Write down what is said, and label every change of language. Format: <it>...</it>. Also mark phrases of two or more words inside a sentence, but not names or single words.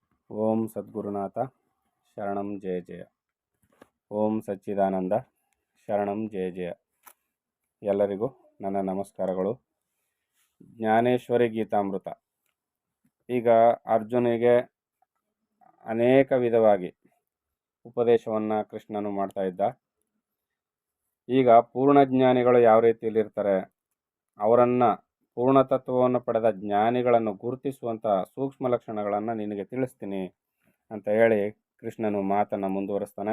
<sa>ಓಂ ಸದ್ಗುರುನಾಥ ಶರಣಂ ಜಯ ಜಯ. ಓಂ ಸಚ್ಚಿದಾನಂದ ಶರಣಂ ಜಯ ಜಯ.</sa> <kn>ಎಲ್ಲರಿಗೂ ನನ್ನ ನಮಸ್ಕಾರಗಳು. ಜ್ಞಾನೇಶ್ವರಿ ಗೀತಾಮೃತ. ಈಗ ಅರ್ಜುನಿಗೆ ಅನೇಕ ವಿಧವಾಗಿ ಉಪದೇಶವನ್ನು ಕೃಷ್ಣನು ಮಾಡ್ತಾ ಇದ್ದ. ಈಗ ಪೂರ್ಣಜ್ಞಾನಿಗಳು ಯಾವ ರೀತಿಯಲ್ಲಿರ್ತಾರೆ, ಅವರನ್ನು ಪೂರ್ಣತತ್ವವನ್ನು ಪಡೆದ ಜ್ಞಾನಿಗಳನ್ನು ಗುರುತಿಸುವಂಥ ಸೂಕ್ಷ್ಮ ಲಕ್ಷಣಗಳನ್ನು ನಿನಗೆ ತಿಳಿಸ್ತೀನಿ ಅಂತ ಹೇಳಿ ಕೃಷ್ಣನು ಮಾತನ್ನು ಮುಂದುವರಿಸ್ತಾನೆ.</kn>